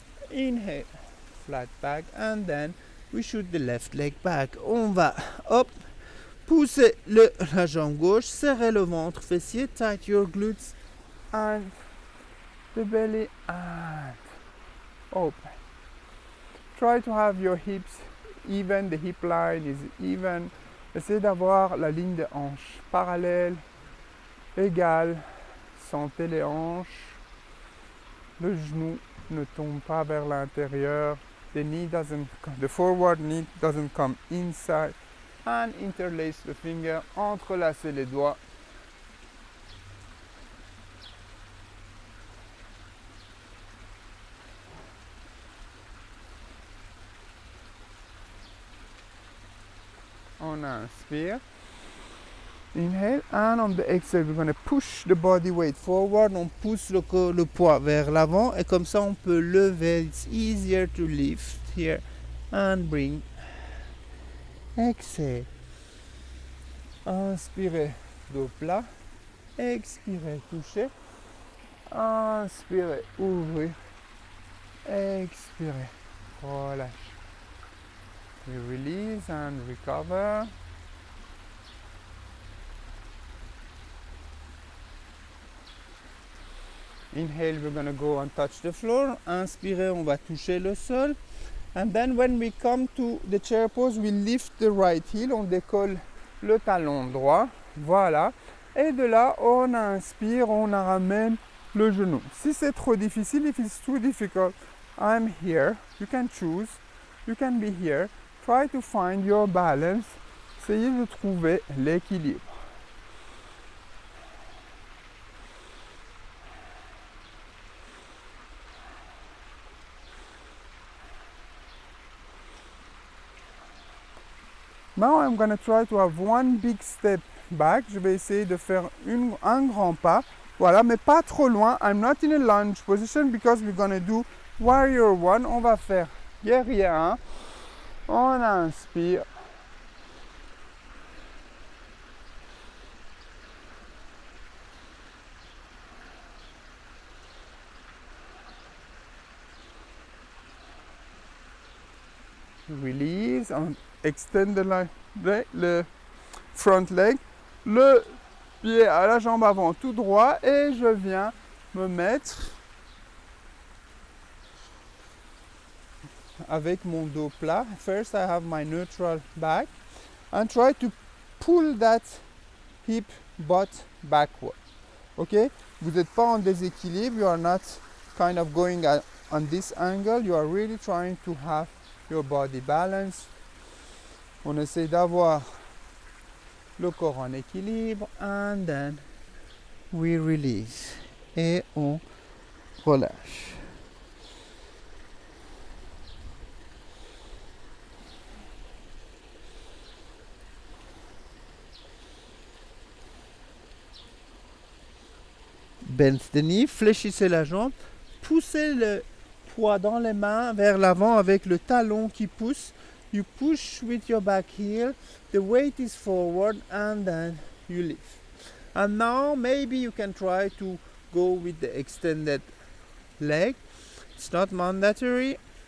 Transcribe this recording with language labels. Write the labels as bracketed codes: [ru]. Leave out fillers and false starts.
[en] Inhale, flat back, and then we shoot the left leg back. [fr] On va, hop, Poussez la jambe gauche, serrez le ventre fessier, [en] tight your glutes and the belly and open. Try to have your hips even, the hip line is even. [fr] Essayez d'avoir la ligne des hanches parallèle, égale. Sentez les hanches. Le genou ne tombe pas vers l'intérieur. [en] The forward knee doesn't come inside. And interlace the finger, [fr] entrelacez les doigts. On inspire. [en] Inhale, and on the exhale, we're going to push the body weight forward. [fr] On pousse le poids vers l'avant et comme ça on peut lever. [en] It's easier to lift here and bring. Exhale. [fr] Inspirez, dos plat. Expirez, touchez. Inspirez, ouvrez. Expirez, relâche. [en] We release and recover. Inhale, we're going to go and touch the floor. [fr] Inspirez, on va toucher le sol. [en] And then when we come to the chair pose, we lift the right heel. [fr] On décolle le talon droit. Voilà. Et de là, on inspire, on ramène le genou. Si c'est trop difficile, [en] if it's too difficult, I'm here. You can choose. You can be here. Try to find your balance. [fr] Essayez de trouver l'équilibre. [en] Now I'm going to try to have one big step back. [fr] Je vais essayer de faire un grand pas. Voilà, mais pas trop loin. [en] I'm not in a lunge position because we're going to do warrior one. [fr] On va faire guerrier 1. On inspire. [en] Release, [fr] on extend le [en] front leg, [fr] le pied à la jambe avant tout droit et je viens me mettre avec mon dos plat. [en] First I have my neutral back and try to pull that hip butt backward. Ok? [fr] Vous n'êtes pas en déséquilibre, [en] you are not kind of going on this angle, you are really trying to have your body balance. [fr] On essaie d'avoir le corps en équilibre [en] and then we release [fr] et on relâche. [en] Bend the knee, [fr] fléchissez la jambe, poussez le poids dans les mains vers l'avant avec le talon qui pousse. [en] You push with your back heel, the weight is forward and then you lift. And now maybe you can try to go with the extended leg. It's not mandatory.